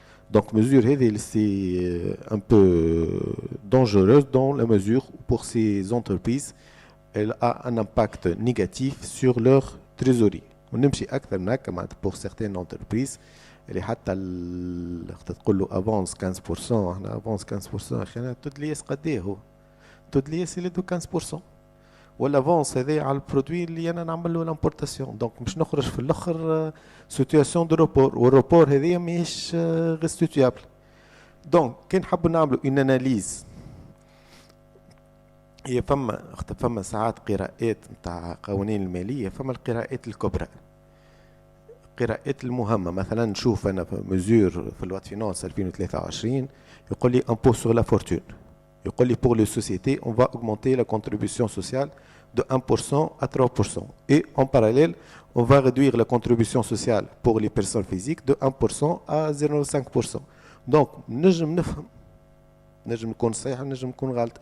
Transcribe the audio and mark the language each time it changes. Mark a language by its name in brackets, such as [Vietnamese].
[French] Donc mesure [Arabic] هذه [French] c'est un peu dangereuse dans la mesure où pour ces entreprises elle a un impact négatif sur leur trésorerie. [Arabic] ونمشي أكثر من هكا معناتها [French] pour certaines entreprises [Arabic] اللي حتى تقول له avance 15%. احنا avance 15% اخي انا تدليس قد ايه هو؟ تدليس اللي دو 15% والافونس هذا على البرودوي اللي انا نعمل له لامبورتاسيون. دونك باش نخرج في الاخر سيتوياسيون دو روبور والروبور هذايا ماهيش ريستيتيابل. دونك كي نحبوا نعملوا اون اناليز هي فما ساعات قراءات نتاع قوانين الماليه. فما القراءات الكبرى القراءات المهمه. مثلا نشوف انا في مزور في الوات فينانس 2023 يقول لي امبو سور لا فورتون. يقول لي [French] pour les sociétés on va augmenter la contribution sociale de 1% à 3% et en parallèle on va réduire la contribution sociale pour les personnes physiques de 1% à 0,5%. [Arabic] donc نجم نفهم نجم نكون صحيح نجم نكون غلط.